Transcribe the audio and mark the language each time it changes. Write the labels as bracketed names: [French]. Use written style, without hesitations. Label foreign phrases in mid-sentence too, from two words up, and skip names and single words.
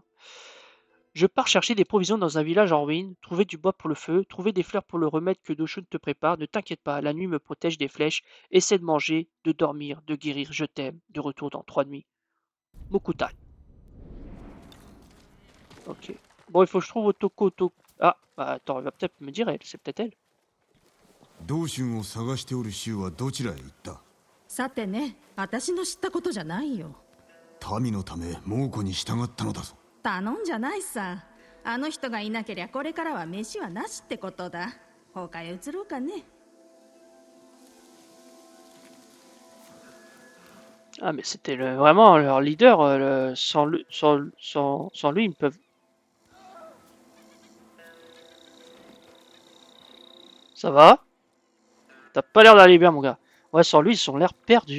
[French] Je pars chercher des provisions dans un village en ruine, trouver du bois pour le feu, trouver des fleurs pour le remède que Doshun te prépare. Ne t'inquiète pas, la nuit me protège des flèches. Essaie de manger, de dormir, de guérir. Je t'aime. De retour dans 3 nuits. Mokutai. Ok. Bon, il faut que je trouve Otoko. Ah, bah attends, elle va peut-être me dire elle. C'est peut-être elle. [Japanese] 道春を探しておる衆はどちらへ行った？さてね、私の知ったことじゃないよ。民のため猛虎に従ったのだぞ。頼んじゃないさ。あの人がいなけりゃこれからは飯はなしってことだ。他へ移ろうかね。 [French] Ah, mais c'était vraiment leur leader. Sans lui, ils ne peuvent. Ça va? T'as pas l'air d'aller bien, mon gars. Ouais, sans lui, ils ont l'air perdus.